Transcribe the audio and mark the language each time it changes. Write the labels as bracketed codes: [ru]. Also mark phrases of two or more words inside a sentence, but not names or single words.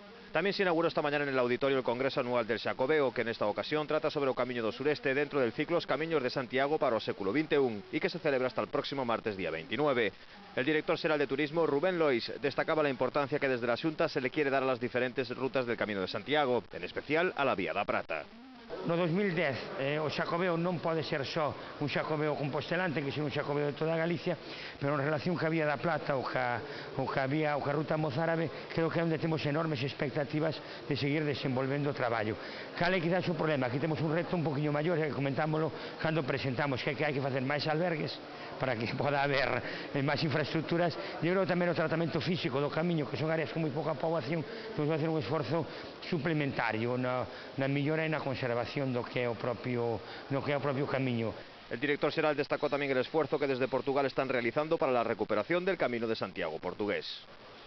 [es] También se inauguró esta mañana en el auditorio el Congreso Anual del Xacobeo, que en esta ocasión trata sobre o Camiño do Sureste dentro del ciclo Os Camiños de Santiago para o século XXI y que se celebra hasta el próximo martes día 29. El director xeral de Turismo, Rubén Lois, destacaba la importancia que desde la Xunta se le quiere dar a las diferentes rutas del Camino de Santiago, en especial a la Vía da Prata. [gl] No 2010 o Xacobeo non pode ser só un Xacobeo compostelán, ten que ser un Xacobeo de toda Galicia, pero en relación ca Vía da Plata ou ca ruta mozárabe, creo que é onde temos enormes expectativas de seguir desenvolvendo o traballo. Cal é quizás o problema? Aquí temos un reto un poquinho maior, que comentámoslo cando presentamos, que hai que facer máis albergues para que poda haber máis infraestructuras. Eu creo tamén o tratamento físico do camiño, que son áreas con moi pouca poboación, temos que facer un esforzo suplementario na millora e na conservación do que é o propio camiño. [es] El director xeral destacó también el esfuerzo que desde Portugal están realizando para la recuperación del Camino de Santiago portugués.